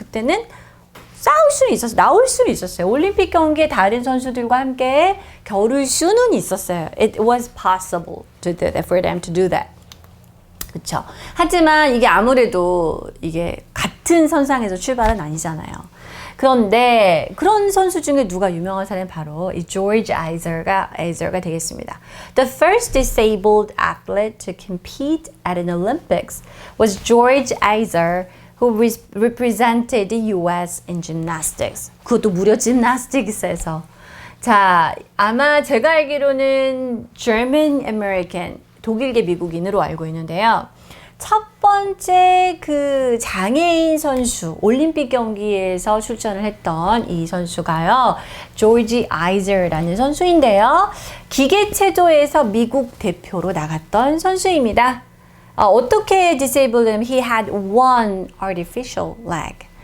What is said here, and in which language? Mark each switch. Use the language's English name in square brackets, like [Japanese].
[Korean] 그때는 싸울 수는 있었어요. 나올 수는 있었어요. 올림픽 경기에 다른 선수들과 함께 겨룰 수는 있었어요. [English] It was possible for them to do that. [Korean] 그렇죠. 하지만 이게 아무래도 이게 같은 선상에서 출발은 아니잖아요. 그런데 그런 선수 중에 누가 유명한 사람은 바로 이 조지 아이저가 되겠습니다. [English] The first disabled athlete to compete at an Olympics was George Iser, who represented the US in gymnastics. [Korean] 그것도 무려 gymnastics에서. 자, 아마 제가 알기로는 German American, 독일계 미국인으로 알고 있는데요. 첫 번째 그 장애인 선수, 올림픽 경기에서 출전을 했던 이 선수가요, 조지 아이저라는 선수인데요. 기계체조에서 미국 대표로 나갔던 선수입니다. 어떻게 [English] disabled면 he had one artificial leg.